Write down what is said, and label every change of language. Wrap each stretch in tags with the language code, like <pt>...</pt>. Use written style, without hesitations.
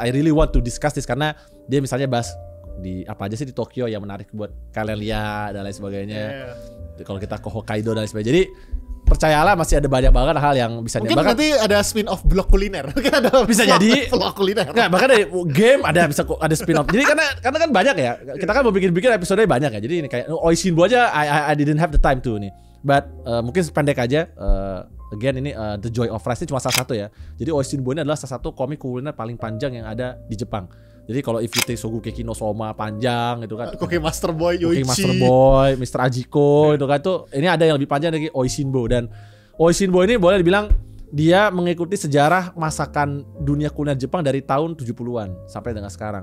<en>I really want to discuss this</en> <id>karena dia misalnya bahas di apa aja sih di Tokyo yang menarik buat kalian lihat dan lain sebagainya. Kalau kita ke Hokkaido dan lain sebagainya. Jadi percayalah masih ada banyak banget hal yang bisa mungkin nanti ada spin off blog kuliner. Mungkin ada bisa jadi blog kuliner. Nggak, bahkan dari game ada spin off. Jadi karena kan banyak ya. Kita kan mau bikin episode banyak ya. Jadi ini kayak Oishinbo aja</id> <en>I didn't have the time to</en> <id>nih. But mungkin pendek aja. Again ini The Joy of Rice ini cuma salah satu ya. Jadi Oishinbo ini adalah salah satu komik kuliner paling panjang yang ada di Jepang. Jadi kalau</id> <en>if you take</en> <id>Shokugeki no Soma panjang gitu kan. Cookie Master Boy, Yoichi, Cookie Master Boy, Mr. Ajiko itu kan tuh. Ini ada yang lebih panjang lagi Oishinbo, dan Oishinbo ini boleh dibilang dia mengikuti sejarah masakan dunia kuliner Jepang dari tahun 70-an sampai dengan sekarang.</id>